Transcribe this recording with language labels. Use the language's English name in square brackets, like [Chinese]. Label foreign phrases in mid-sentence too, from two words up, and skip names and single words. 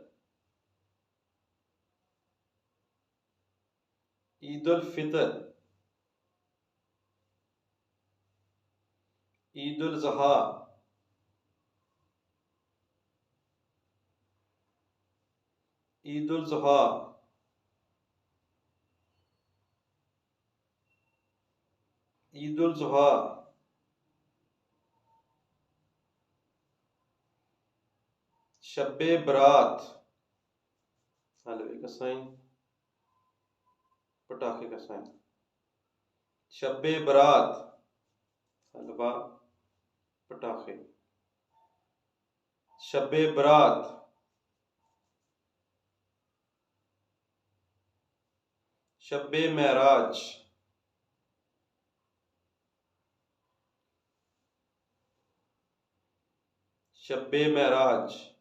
[Hindi] ईद उल फितर ईद उल ज़ुहा ईद उल ज़ुहा ईद उल ज़ुहा शब्बे बरात हलवे का साइन पटाखे का साइन शब्बे बरात हलवा पटाखे शब्बे बरात शब्बे महराज शब्बे महराज